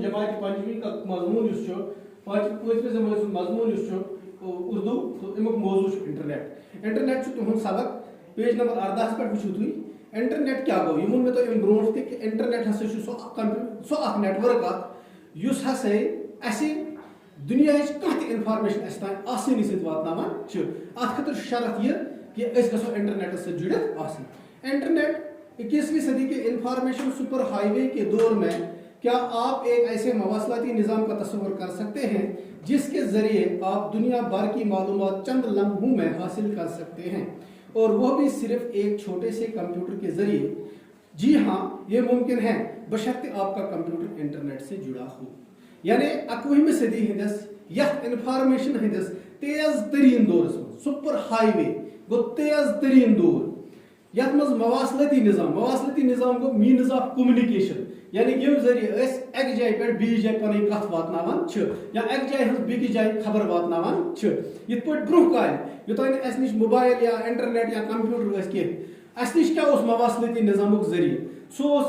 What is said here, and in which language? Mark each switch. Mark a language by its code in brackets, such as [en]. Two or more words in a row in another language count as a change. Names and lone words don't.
[ks] جماعتہِ پنٛجمی مضموٗن یُس چھُ پٲنٛژمہِ زمانہِ ہُنٛد مضموٗن یُس چھُ اردو تہٕ امیُک موضوٗع چھُ انٹرنیٹ چھُ تُہُنٛد سبق [en] page number [ks] 18 پٮ۪ٹھ وٕچھِو تُہۍ انٹرنیٹ کیٛاہ گوٚو یہِ ووٚن مےٚ تۄہہِ امہِ برونٛٹھ تہِ کہِ انٹرنیٹ ہسا چھُ سُہ اکھ نیٹؤرک اکھ یُس ہسا اَسہِ دُنیاہٕچ کانٛہہ تہِ انفارمیشن اَسہِ تانۍ آسٲنی سۭتۍ واتناوان چھِ اتھ خٲطرٕ چھُ شرط یہِ کہ أسۍ گژھو انٹرنیٹس سۭتۍ جُڑِتھ آسٕنۍ [ur] انٹرنیٹ 21ویں صدی کے [en] information super highway [ur] کے دور میں کیا آپ ایک ایسے مواصلاتی نظام کا تصور کر سکتے ہیں جس کے ذریعے آپ دنیا بھر کی معلومات چند لمحوں میں حاصل کر سکتے ہیں اور وہ بھی صرف ایک چھوٹے سے کمپیوٹر کے ذریعے جی ہاں یہ ممکن ہے بشرطِ آپ کا کمپیوٹر انٹرنیٹ سے جڑا ہو [ks] یعنی 21ویں صدی ہندس یتھ انفارمیشن ہندس تیز ترین دورس مز سپر ہائی وے گو تیز ترین دور یتھ مز مواصلاتی نظام گو [en] means of communication [ks] یعنی یم ذریعہ أسۍ اکہِ جایہِ پٮ۪ٹھ بیٚیِس جایہِ پنٕنۍ کتھ واتناوان چھِ یا اکہِ جایہِ ہٕنٛز بیٚکِس جایہِ خبر واتناوان چھِ یِتھ پٲٹھۍ برونٛہہ کالہِ یوٚتانۍ نہٕ اَسہِ نِش موبایل یا انٹرنیٹ یا کمپیوٹر ٲسۍ کینٛہہ اَسہِ نِش کیٛاہ اوس مواصلاتی نظامُک ذٔریعہٕ سُہ اوس